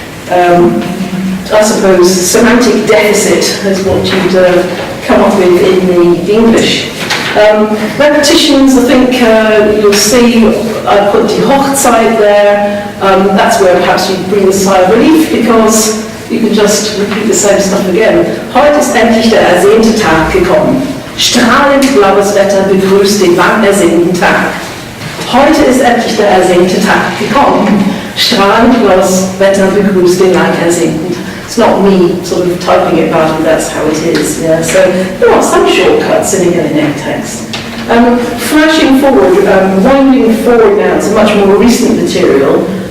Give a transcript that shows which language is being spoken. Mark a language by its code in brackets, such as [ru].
[en] I suppose semantic deficit is what you'd come up with in the English. Repetitions, I think you'll see I put die Hochzeit there. That's where perhaps you bring a sigh of relief, because you can just repeat the same stuff again. [de] Heute ist endlich der ersehnte Tag gekommen. Strahlend blaues Wetter begrüßt den lang ersehnten Tag. Heute ist endlich der ersehnte Tag gekommen. Strahlend blaues Wetter begrüßt den lang ersehnten Tag. [en] It's not me sort of typing it out, and that's how it is. Yeah. So there are some shortcuts in a Jelinek text. Flashing forward, winding forward now to much more recent material.